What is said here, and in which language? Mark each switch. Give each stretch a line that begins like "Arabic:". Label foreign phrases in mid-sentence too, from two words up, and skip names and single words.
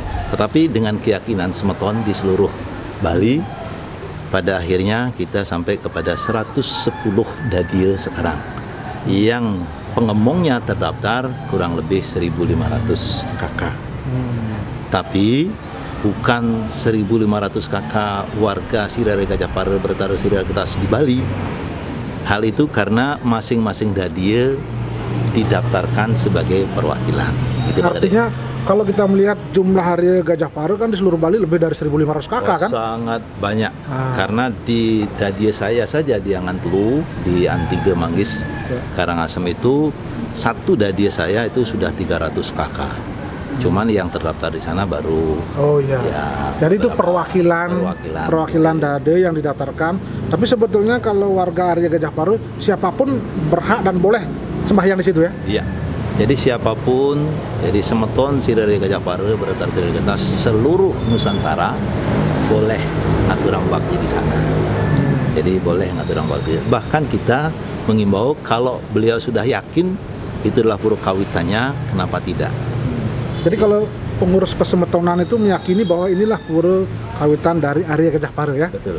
Indonesian: Tetapi dengan keyakinan semeton di seluruh Bali, pada akhirnya kita sampai kepada 110 dadia sekarang yang pengemongnya terdaftar kurang lebih 1.500 kakak. Tapi bukan 1.500 kakak warga Sirare Gajah Pare Bertara Sirare Getas di Bali. Hal itu karena masing-masing dadia didaftarkan sebagai perwakilan. Itu Artinya kalau kita melihat jumlah Arya Gajah Pare kan di seluruh Bali lebih dari 1.500 kakak kan? sangat banyak. Karena di dadia saya saja di Angantelu, di Antiga Manggis, Karangasem itu satu dadia saya itu sudah 300 kakak. Cuman yang terdaftar di sana baru. Oh iya. Ya, Jadi itu beberapa perwakilan dade yang didaftarkan. Tapi sebetulnya kalau warga Arya Gajah Pare siapapun berhak dan boleh sembahyang di situ ya. Iya. Jadi siapapun, jadi semeton Sirare Gajah Pare Bertara Sirare Getas seluruh Nusantara boleh
Balinese: ngaturang bakti
Indonesian: di sana. Jadi boleh
Balinese: ngaturang bakti.
Indonesian: Bahkan kita mengimbau kalau beliau sudah yakin itu adalah pura kawitannya, kenapa tidak? Jadi kalau pengurus pesemetonan itu meyakini bahwa inilah pura kawitan dari Arya Gajah Pare ya. Betul.